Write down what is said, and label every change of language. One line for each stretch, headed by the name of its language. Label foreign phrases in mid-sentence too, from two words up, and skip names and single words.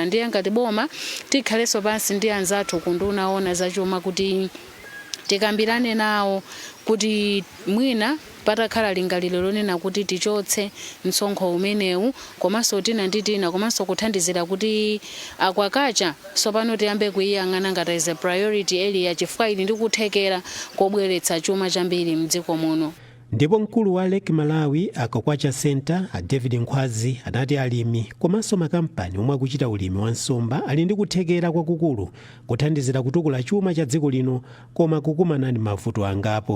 Nyanja: Ndiye ngati boma tikhalenso pansi ndi anzathu kunduna ona zachuma kuti tikambirane nawo kuti mwina patakhala lingaliro lonena kuti tichotse msonkho umenewu komanso tina komanso kuthandizira kuti aquaculture sopano tiyambe kuyiyang'ana ngati
English: as a priority area
Nyanja: chifukwa ili ndi kuthekera kobweretsa chuma chambiri mdziko muno. Ndipo mkulu wa Lake Malawi Aquaculture Center a David Nkhwazi anati alimi komanso makampani omwe akuchita ulimi wa nsomba ali ndi kuthekera kwakukulu kuthandizira kutukula chuma cha dziko lino koma kukumana ndi mavuto angapo.